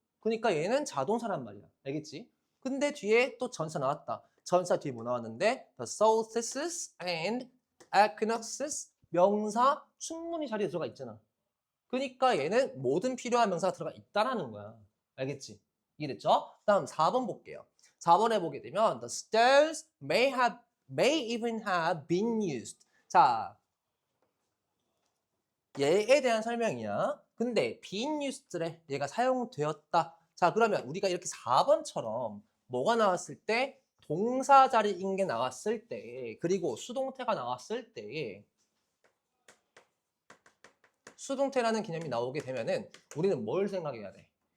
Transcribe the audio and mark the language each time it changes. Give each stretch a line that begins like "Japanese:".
Korean: 그러니까 얘는 자동사란 말이야. 알겠지? 근데 뒤에 또 전사 나왔다. 전사 뒤에 뭐 나왔는데
English: the solstices and equinoxes
Korean: 명사 충분히 자리에 들어가 있잖아. 그러니까 얘는 모든 필요한 명사가 들어가 있다라는 거야. 알겠지? 이해됐죠? 다음 4번 볼게요. 4번에 보게 되면
English: the stairs may even have been used.
Korean: 자, 얘에 대한 설명이야. 근데
English: been used
Korean: 래. 얘가 사용되었다. 자, 그러면 우리가 이렇게 4번처럼 뭐가 나왔을 때 동사 자리인 게 나왔을 때 그리고 수동태가 나왔을 때 수동태라는 개념이 나오게 되면은 우리는 뭘 생각해야 돼?